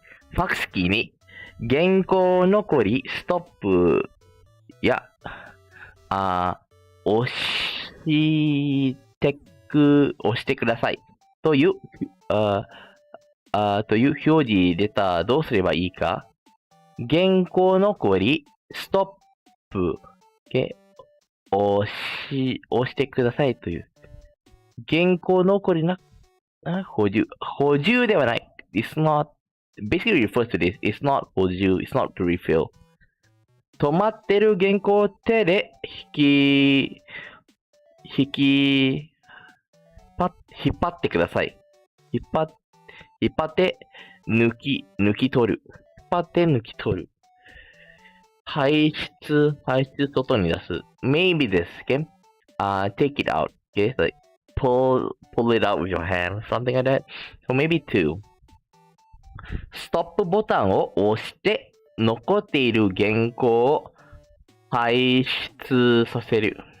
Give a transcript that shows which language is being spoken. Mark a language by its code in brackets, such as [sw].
[ja] ファックスキーに原稿残りストップや、押してくださいという、という表示出た。どうすればいいか。原稿残りストップ、okay? 押してくださいという。原稿残りな、補充ではない。 [en] It's not, basically refers to this. It's not 補充.It's not to refill. [ja] 止まってる原稿を手で引っ張ってください。引っ張って抜き取る。引っ張って抜き取る。排出外に出す。 [en] Maybe this, okay? Take it out, okay? Like pull it out with your hand, something like that. So maybe 2. [ja] ストップボタンを押して残っている原稿を排出させる。